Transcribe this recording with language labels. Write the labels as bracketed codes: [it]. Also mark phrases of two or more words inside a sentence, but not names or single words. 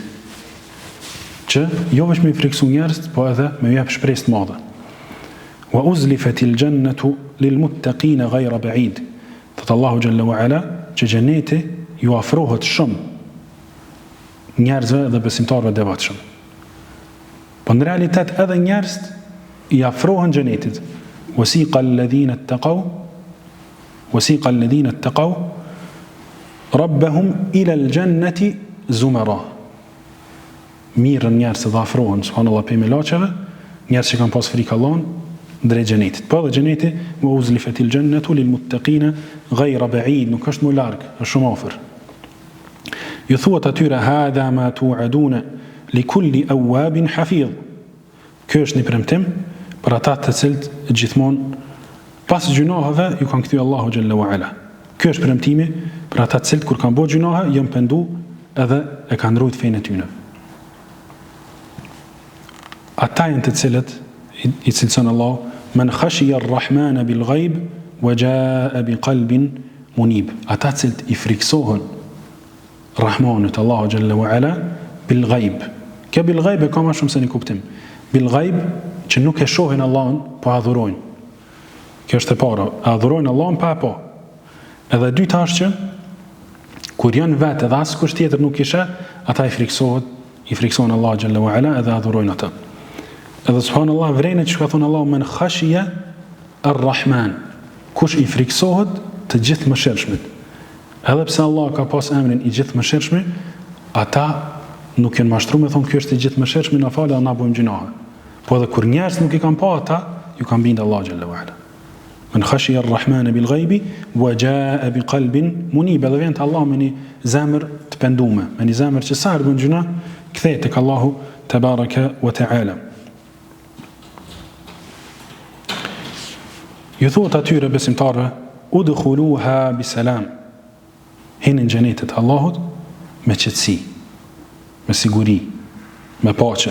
[sq] Që jo vetëm i friksu njerëz, po edhe me jep shpresë të madhe. [ar] وأزلفت الجنة للمتقين غير بعيد. [sq] Thot Allahu [ar] جل وعلا [sq] që xheneti ju afrohet shumë njerëzve dhe besimtarëve devotshëm. Po në realitet edhe njerëzit i afrohen xhenetit. [ar] وسيق الذين اتقوا ربهم إلى الجنة زمرا. [sq] Mirën njerëz që afrohen subhanallahu pe melaqeve, njerëz që kanë pas frikë Allahun drejt xhenetit. Po dhe xheneti [ar] وأزلفت الجنة للمتقين غير بعيد, [sq] nuk është më larg, është shumë afër. Ju thuat atyre [ar] هذا ما توعدون لكل أواب حفيظ. [sq] Ky është një premtim për ata të cilët gjithmonë pas gjunaheve ju kanë kthyer Allahu [ar] جل وعلا. [sq] Ky është premtimi për ata të cilët kur kanë bërë gjunahe janë pendu edhe e kanë ruajtur fenë e tyre. Ata janë të cilët i cilëson Allah [ar] من خشي الرحمن بالغيب وجاء بقلب منيب. [sq] Ata të cilët i friksohen Rahmanit Allahu [ar] جل وعلا بالغيب. [sq] Kjo [ar] بالغيب [sq] e ka më shumë se një kuptim. [ar] بالغيب [sq] që nuk e shohin Allahun, po adhurojnë. Kjo është e para, adhurojnë Allahun pa e pa. Edhe dyta është që kur janë vetë edhe askush tjetër nuk i sheh, ata i friksohen Allah [ar] جل وعلا [sq] edhe adhurojnë ata. Edhe subhanallahu vrejnë që ka thonë Allahu [ar] من خشي الرحمن, [sq] kush i friksohet të gjithë mëshirshmit. Edhe pse Allah ka pas emrin i gjithë mëshirshmi, ata nuk janë mashtruar me thonë ky është i gjithë mëshirshmi, na falë, na bëjmë gjunahe. Po edhe kur njerëz nuk i kanë pa ata, ju kanë bindë Allah [ar] جل وعلا. من خشي الرحمن بالغيب وجاء بقلب منيب. [sq] Edhe vjen te Allah me një zemër të penduar, me një zemër që sa bën gjuna, kthehet tek Allahu [ar] تبارك وتعالى. [sq] Ju thuhet atyre besimtarëve, [ar] ادخلوها بسلام. [sq] Hinë në xhenetin e Allahut me qetësi, me siguri, me paqe.